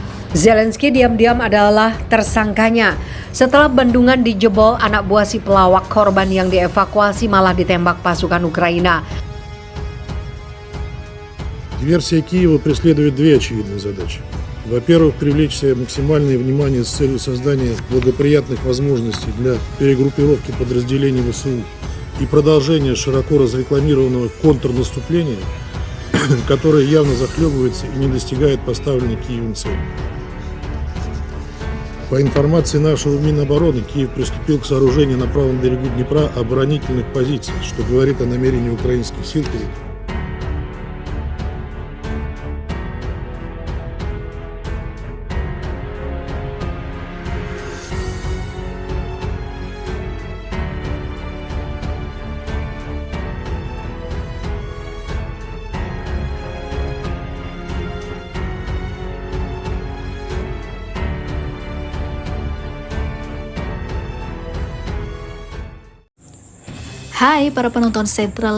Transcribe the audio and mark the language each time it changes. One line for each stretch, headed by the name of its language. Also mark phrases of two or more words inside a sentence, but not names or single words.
Indonesian: Zelensky diam-diam adalah tersangkanya. Setelah bendungan dijebol, anak buah si pelawak korban yang dievakuasi malah ditembak pasukan Ukraina.
Russian: Диверсия Киева преследует две очевидные задачи. Во-первых, привлечь себе максимальное внимание с целью создания благоприятных возможностей для перегруппировки подразделений ВСУ и продолжения широко разрекламированного контрнаступления, которое явно захлебывается и не достигает поставленной Киевом цели. По информации нашего Минобороны, Киев приступил к сооружению на правом берегу Днепра оборонительных позиций, что говорит о намерении украинских сил
Indonesian: Hai para penonton Sentral